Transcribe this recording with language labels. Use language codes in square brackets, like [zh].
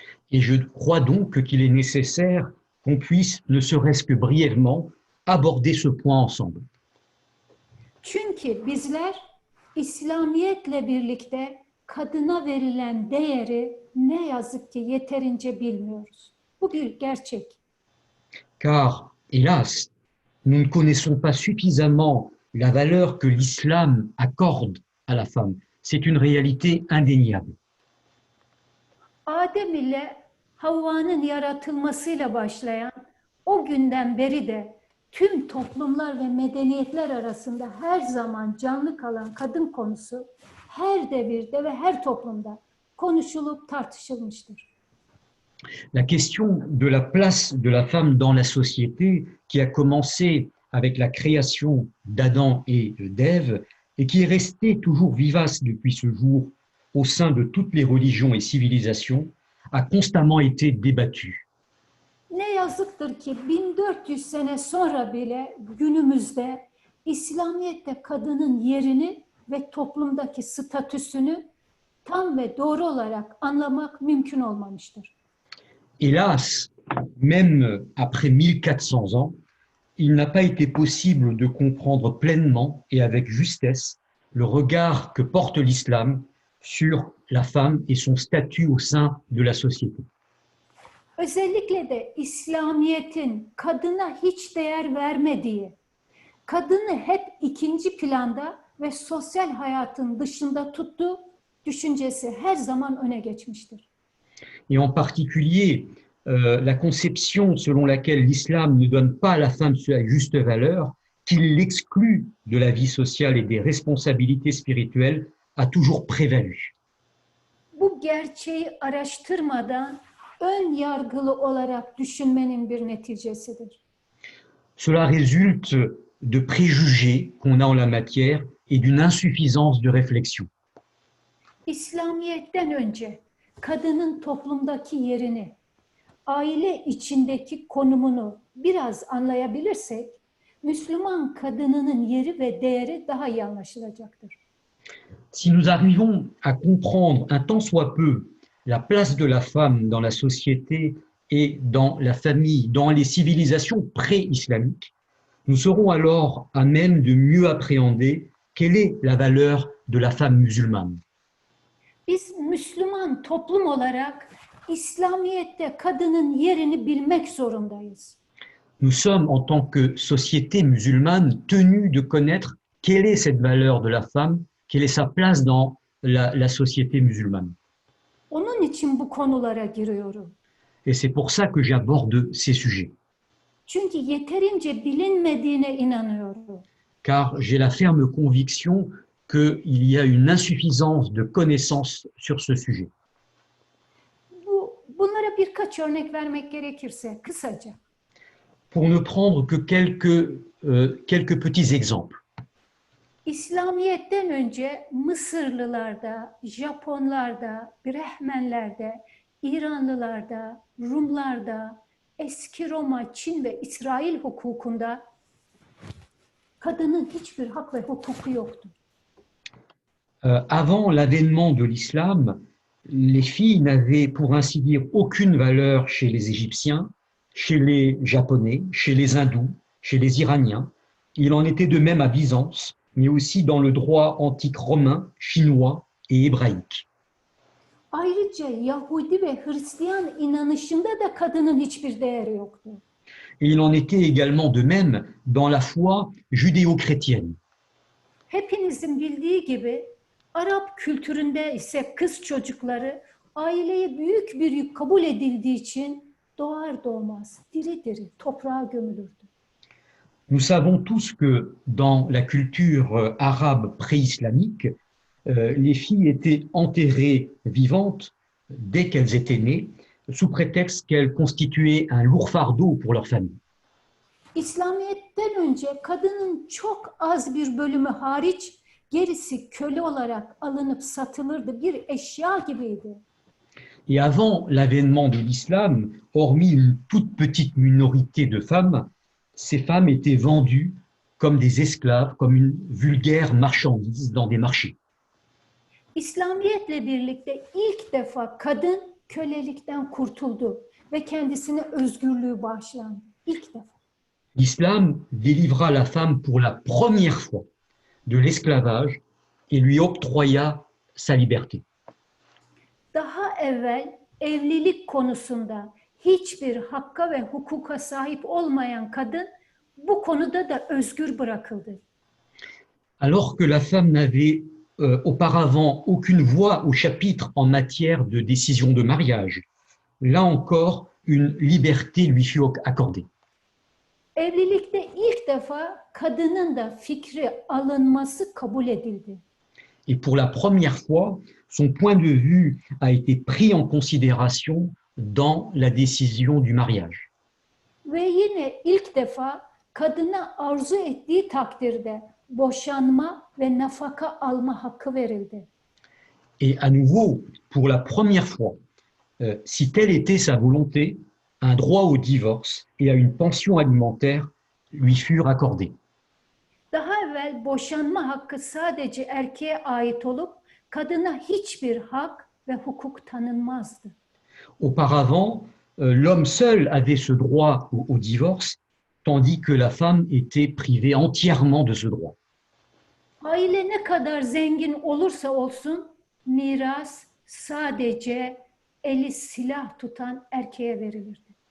[fr] Et je crois donc qu'il est nécessaire qu'on puisse, ne serait-ce que brièvement, aborder ce point ensemble. [tr] Çünkü bizler İslamiyet'le birlikte kadına verilen değeri ne yazık ki yeterince bilmiyoruz. Bu bir gerçek. [fr] Car, hélas, nous ne connaissons pas suffisamment la valeur que l'islam accorde à la femme. C'est une réalité indéniable. [tr] Adem ile Havva'nın yaratılmasıyla başlayan o günden beri de tüm toplumlar ve medeniyetler arasında her zaman canlı kalan kadın konusu her devirde ve her toplumda konuşulup tartışılmıştır. [fr] La question de la place de la femme dans la société, qui a commencé avec la création d'Adam et d'Ève, et qui est restée toujours vivace depuis ce jour au sein de toutes les religions et civilisations, a constamment été débattue. [tr] Ne yazıktır ki 1400 sene sonra bile günümüzde İslamiyet'te kadının yerini ve toplumdaki statüsünü tam ve doğru olarak anlamak mümkün olmamıştır. [fr] Hélas, même après 1400 ans, il n'a pas été possible de comprendre pleinement et avec justesse le regard que porte l'islam sur la femme et son statut au sein de la société. [tr] Özellikle de İslamiyet'in kadına hiç değer vermediği, kadını hep ikinci planda ve sosyal hayatın dışında tuttuğu düşüncesi her zaman öne geçmiştir. [fr] Et en particulier, la conception selon laquelle l'islam ne donne pas à la femme sa juste valeur, qu'il l'exclut de la vie sociale et des responsabilités spirituelles, a toujours prévalu. [tr] Bu gerçeği araştırmadan ön yargılı olarak düşünmenin bir neticesidir. [fr] Cela résulte de préjugés qu'on a en la matière et d'une insuffisance de réflexion. [tr] İslamiyet'ten önce kadının toplumdaki yerini, aile içindeki konumunu biraz anlayabilirsek, Müslüman kadınının yeri ve değeri daha iyi anlaşılacaktır. [fr] Si nous arrivons à comprendre un tant soit peu la place de la femme dans la société et dans la famille, dans les civilisations pré-islamiques, nous serons alors à même de mieux appréhender quelle est la valeur de la femme musulmane. [tr] Biz Müslüman toplum olarak İslamiyet'te kadının yerini bilmek zorundayız. [fr] Nous sommes, en tant que société musulmane, tenus de connaître quelle est cette valeur de la femme, quelle est sa place dans la société musulmane. [tr] Onun için bu konulara giriyorum. [fr] Et c'est pour ça que j'aborde ces sujets. [tr] Çünkü yeterince bilinmediğine inanıyorum. [fr] Car j'ai la ferme conviction qu'il y a une insuffisance de connaissances sur ce sujet. [tr] Bunlara birkaç örnek vermek gerekirse kısaca. [fr] Pour ne prendre que quelques petits exemples. [tr] İslamiyet'ten önce Mısırlılarda, Japonlarda, Brehmenlerde, İranlılarda, Rumlarda, eski Roma, Çin ve İsrail hukukunda kadının hiçbir hak ve hukuku yoktu. [fr] Avant l'avènement de l'islam, les filles n'avaient, pour ainsi dire, aucune valeur chez les Égyptiens, chez les Japonais, chez les Hindous, chez les Iraniens. Il en était de même à Byzance, mais aussi dans le droit antique romain, chinois et hébraïque. [tr] Ayrıca Yahudi ve Hristiyan inanışında da kadının hiçbir değeri yoktu. [fr] Et il en était également de même dans la foi judéo-chrétienne. [tr] Hepinizin bildiği gibi Arap kültüründe ise kız çocukları aileye büyük bir yük kabul edildiği için doğar doğmaz diri diri toprağa gömülürdü. [fr] Nous savons tous que dans la culture arabe pré-islamique, les filles étaient enterrées vivantes dès qu'elles étaient nées, sous prétexte qu'elles constituaient un lourd fardeau pour leur famille. [tr] İslamiyet'ten önce kadının çok az bir bölümü hariç gerisi köle olarak alınıp satılırdı. Bir eşya gibiydi. [fr] Et avant l'avènement de l'islam, hormis une toute petite minorité de femmes, ces femmes étaient vendues comme des esclaves, comme une vulgaire marchandise dans des marchés. [tr] İslamiyet'le birlikte ilk defa kadın kölelikten kurtuldu ve kendisine özgürlüğü bağışlandı. İlk defa. [fr] L'islam délivra la femme pour la première fois de l'esclavage et lui octroya sa liberté. [tr] Daha evvel evlilik konusunda hiçbir hakka ve hukuka sahip olmayan kadın bu konuda da özgür bırakıldı. [fr] Alors que la femme n'avait auparavant aucune voix au chapitre en matière de décision de mariage, là encore, une liberté lui fut accordée. [tr] Evlilikte ilk defa kadının da fikri alınması kabul edildi. [fr] Et pour la première fois, son point de vue a été pris en considération dans la décision du mariage. [tr] Ve yine ilk defa kadına arzu ettiği takdirde boşanma ve nafaka alma hakkı verildi. [fr] Et à nouveau, pour la première fois, si telle était sa volonté, un droit au divorce et à une pension alimentaire lui furent accordés. [tr] Daha evvel boşanma hakkı sadece erkeğe ait olup kadına hiçbir hak ve hukuk tanınmazdı. [fr] Auparavant, l'homme seul avait ce droit au divorce, tandis que la femme était privée entièrement de ce droit. [tr] Aile ne kadar zengin olursa olsun miras sadece eli silah tutan erkeğe verilirdi.